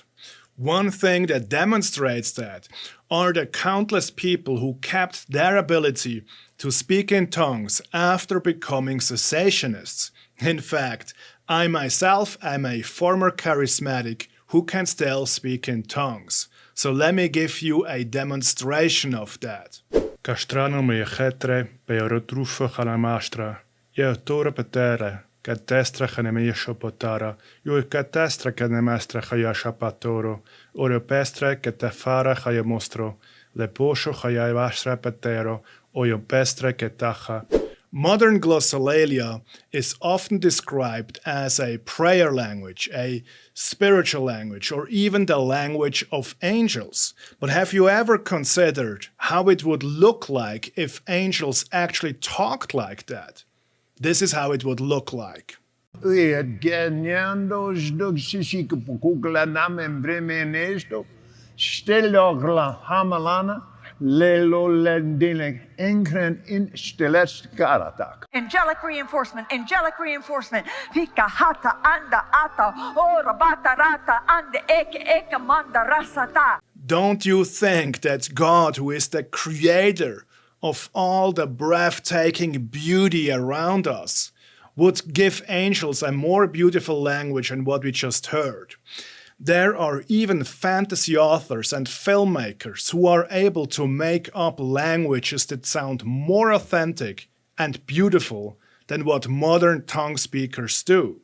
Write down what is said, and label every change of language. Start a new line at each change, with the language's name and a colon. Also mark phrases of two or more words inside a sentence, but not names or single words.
English: One thing that demonstrates that are the countless people who kept their ability to speak in tongues after becoming cessationists. In fact, I myself am a former charismatic who can still speak in tongues. So let me give you a demonstration of that. Castrano me jetre peorotrufa halamastra, ye tora patere. Κατέστρα χανεμίσο ποτάρα, ιου κατέστρα κανεμέστρα χаяша πατόρο, οροπέστρα κατεφάρα χayamostro, leposho hayavastra patero, oyopestra ketacha. Modern glossolalia is often described as a prayer language, a spiritual language, or even the language of angels. But have you ever considered how it would look like if angels actually talked like that? This is how it would look like. Angelic reinforcement, angelic reinforcement. Vika hata anda ata, ora bata rata anda eke manda rasata. Don't you think that God, who is the creator of all the breathtaking beauty around us, would give angels a more beautiful language than what we just heard? There are even fantasy authors and filmmakers who are able to make up languages that sound more authentic and beautiful than what modern tongue speakers do.